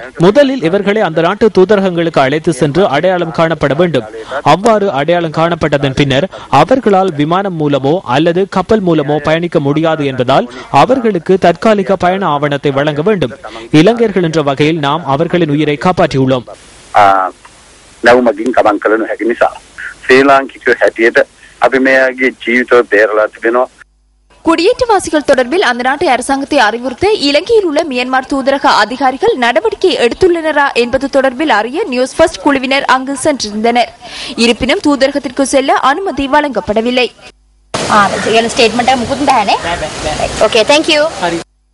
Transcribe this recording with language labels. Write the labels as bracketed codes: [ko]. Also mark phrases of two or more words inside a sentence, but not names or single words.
[ta] முதலில் இவர்களை அந்த நாட்டு தூதரகங்களுக்கு அழைத்து சென்று அடையாளம் காணப்பட வேண்டும். அவ்வாறு அடையாளம் காணப்பட்டதன் பின்னர் அவர்களால் விமானம் மூலமோ அல்லது கப்பல் மூலமோ பயணிக்க முடியாது என்பதால் அவர்களுக்கு தற்காலிக பயண ஆவணத்தை வழங்க வேண்டும். இலங்கையர்கள் என்ற வகையில் நாம் அவர்களின் உயிரை காப்பாற்றியுள்ளோம். [si] නැවුමකින් ගමන් කළ නොහැකි නිසා ශ්‍රී ලාංකිකයෝ හැටියට අපි මෙයාගේ ජීවිතය බේරලා තිබෙනවා. [ta] குடியேற்றவாசிகள் தொடர்பில் அந்த நாட்டு அரசாங்கத்தை அறிவுறுத்த இலங்கையில் உள்ள மியான்மர் தூதரக அதிகாரிகள் நடவடிக்கை எடுத்துள்ளனரா என்பது தொடர்பில் அறிய நியூஸ் ஃபர்ஸ்ட் குழுவினர் அங்கு சென்றிருந்தனர். இருப்பினும் தூதரகத்திற்கு செல்ல அனுமதி வழங்கப்படவில்லை. ஸ்டேட்மெண்ட் முகுந்த் தானே. [en] okay, thank you.